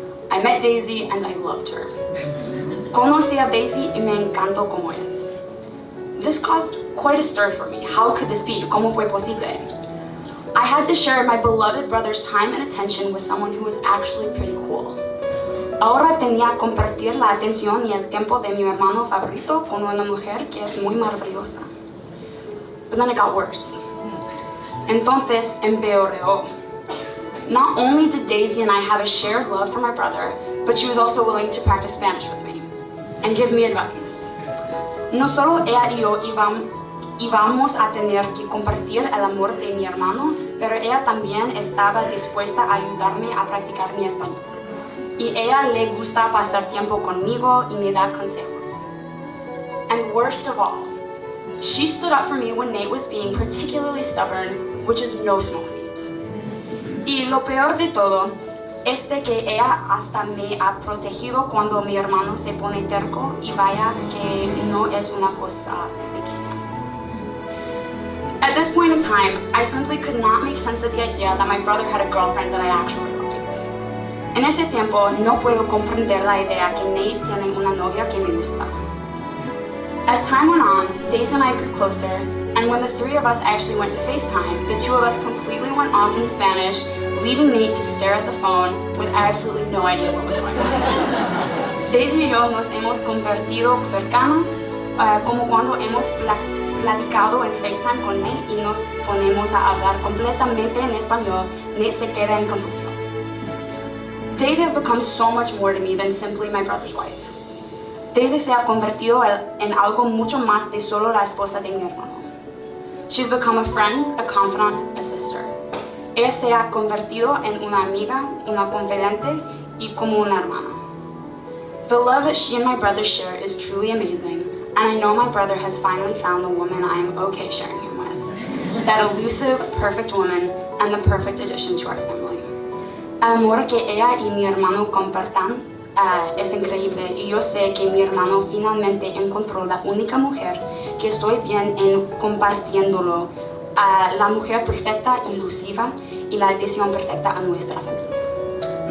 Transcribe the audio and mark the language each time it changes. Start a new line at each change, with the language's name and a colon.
English: I met Daisy and I loved her.
Spanish: Conocí a Daisy y me encantó como es.
English: This caused quite a stir for me. How could this be?
Spanish: ¿Cómo fue posible?
English: I had to share my beloved brother's time and attention with someone who was actually pretty cool.
Spanish: Ahora tenía que compartir la atención y el tiempo de mi hermano favorito con una mujer que es muy maravillosa.
English: But then it got worse.
Spanish: Entonces empeoró.
English: Not only did Daisy and I have a shared love for my brother, but she was also willing to practice Spanish with me and give me advice.
Spanish: No solo ella y yo íbamos a tener que compartir el amor de mi hermano, pero ella también estaba dispuesta a ayudarme a practicar mi español. Y ella le gusta pasar tiempo conmigo y me da consejos.
English: And worst of all, she stood up for me when Nate was being particularly stubborn, which is no small feat.
Spanish: Y lo peor de todo es de que ella hasta me ha protegido cuando mi hermano se pone terco y vaya que no es una cosa pequeña.
English: At this point in time, I simply could not make sense of the idea that my brother had a girlfriend that I actually liked.
Spanish: En ese tiempo, no puedo comprender la idea que Nate tiene una novia que me gusta.
English: As time went on, Daisy and I grew closer, and when the three of us actually went to FaceTime, the two of us completely went off in Spanish, leaving Nate to stare at the phone with absolutely no idea what was going on.
Spanish: Daisy y yo nos hemos convertido cercanas, como cuando hemos platicado en FaceTime con Nate y nos ponemos a hablar completamente en español. Nate se queda en confusión.
English: Daisy has become so much more to me than simply my brother's wife.
Spanish: Daisy se ha convertido en algo mucho más de solo la esposa de mi hermano.
English: She's become a friend, a confidant, a sister.
Spanish: Ella se ha convertido en una amiga, una confidente, y como una hermana.
English: The love that she and my brother share is truly amazing, and I know my brother has finally found the woman I am okay sharing him with. That elusive, perfect woman, and the perfect addition to our family.
Spanish: El amor que ella y mi hermano compartan es increíble, y yo sé que mi hermano finalmente encontró la única mujer que estoy bien en compartiéndolo, la mujer perfecta, ilusiva y la adición perfecta a nuestra familia.